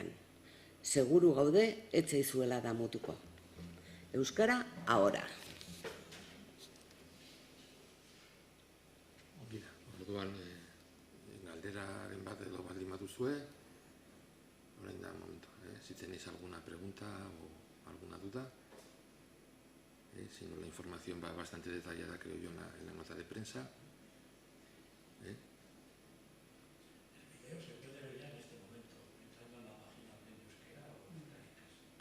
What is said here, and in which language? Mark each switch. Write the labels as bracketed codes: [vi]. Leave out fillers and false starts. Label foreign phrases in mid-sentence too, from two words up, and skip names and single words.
[eu] Seguru gaude etzaizuela damutuko. Euskara ahora. Orduan, galderaren bat edo baldin baduzue, orain da momentu. [es] Si tenéis alguna pregunta o alguna duda. Si no, la información va bastante detallada, creo yo, en la nota de prensa. El video se puede ver ya en este momento, entrando en la página de Euskera o en Caritas.